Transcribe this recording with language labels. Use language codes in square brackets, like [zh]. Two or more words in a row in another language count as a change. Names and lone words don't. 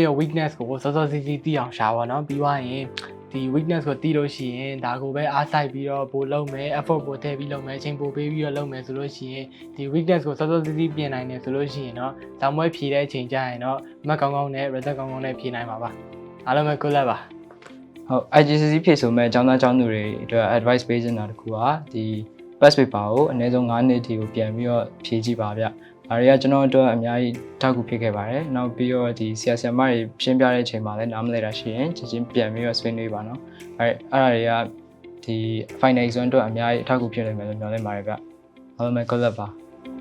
[my] ရဲ့ weakness ကိုစောစောစီးစီးသိအောင်ရှာပါတော့ပြီးသွားရင်ဒီ weakness ကိုသိလို့ရှိရင်ဒါကိုပဲအားစိုက်ပြီးတော့ပို့လုပ်မယ် effort ပို့ထည့်ပြီးလုပ်မယ်အချိန်ပို့ပေးပြီးတော့လုပ်မယ်ဆိုလို့ရှိရင်ဒီ weakness ကိုစောစောစီးစီးပြင်နိုင်တယ်ဆိုလို့ရှိရင်တော့ဇောင်းပွဲဖြေတဲ့အချိန်ကျရင်တော့အမှတ်ကောင်းကောင်းနဲ့ result ကောင်းကောင်းနဲ့ဖြေနိုင်ပါပါအားလုံးပဲ [en] good luck [my] ပါ ဟုတ် IGCSE ဖြည့်ဆိုမဲ့ကျောင်းသားကျောင်းသူတွေအတွက် advice ပေးချင်တာတခုကဒီ [en] best paper [my] ကိုအနည်းဆုံး9နှစ်ထိကိုပြန်ပြီးတော့ဖြည့်ကြည့်ပါဗျ။ဒါတွေကကျွန်တော်တို့အများကြီးထောက်ကူဖြစ်ခဲ့ပါတယ်။နောက်ပြီးတော့ဒီဆရာဆရာမတွေရှင်းပြတဲ့အချိန်မှာလည်းနားမလည်တာရှိရင်ချက်ချင်းပြန်ပြီးတော့ဆွေးနွေးပါနော်။အဲ့ဒါတွေကဒီ [en] final exam [my] အတွက်အများကြီးထောက်ကူဖြစ်နိုင်မယ်လို့မျှော်လင့်ပါတယ်ဗျ။အားလုံးပဲ [en] good luck [my] ပါ။